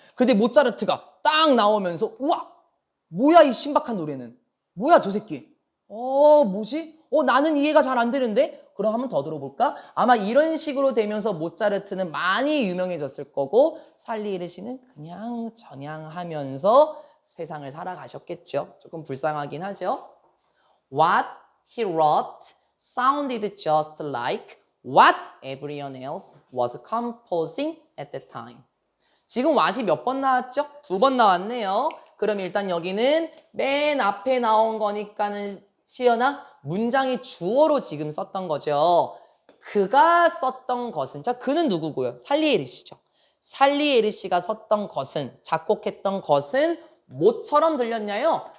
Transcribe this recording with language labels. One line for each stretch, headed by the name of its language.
Korean: 근데 모차르트가 딱 나오면서 우와! 뭐야 이 신박한 노래는. 뭐야 저 새끼. 뭐지? 나는 이해가 잘 안 되는데? 그럼 한번 더 들어볼까? 아마 이런 식으로 되면서 모차르트는 많이 유명해졌을 거고 살리에르 씨는 그냥 저냥 하면서 세상을 살아가셨겠죠. 조금 불쌍하긴 하죠.
English: What he wrote sounded just like what everyone else was composing at that time.
Korean: 지금 what이 몇 번 나왔죠? 2번 나왔네요. 그럼 일단 여기는 맨 앞에 나온 거니까는 시연아 문장이 주어로 지금 썼던 거죠. 그가 썼던 것은, 자 그는 누구고요? 살리에르 씨죠. 살리에르 씨가 썼던 것은, 작곡했던 것은 뭐처럼 들렸냐요?